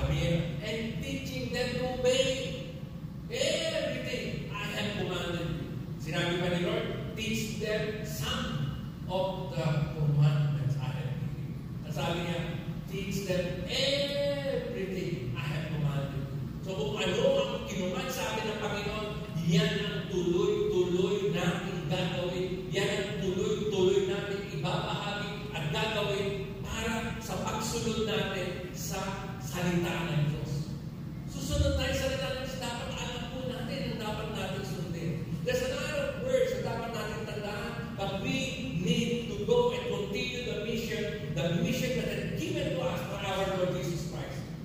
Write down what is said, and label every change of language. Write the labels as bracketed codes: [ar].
[tl] Sabi niya, [en] and teaching them to obey everything I have commanded you. [tl] Sinabi pa ni Lord, [en] teach them some of the commandments I have given you. [tl] At sabi niya, [en] teach them everything I have commanded you. [tl] So kung ano ang kinuman sa atin ng Panginoon, yan ang tuloy-tuloy natin gagawin. Yan ang tuloy-tuloy natin ibabahagi at gagawin para sa pagsunod natin sa salita ng Diyos. Susunod tayo sa salita ng Diyos, dapat alam po natin ang dapat natin sundin. [en] There's a lot of words [tl] na dapat natin tandaan, [en] but we need to go and continue the mission that is given to us by our Lord Jesus Christ.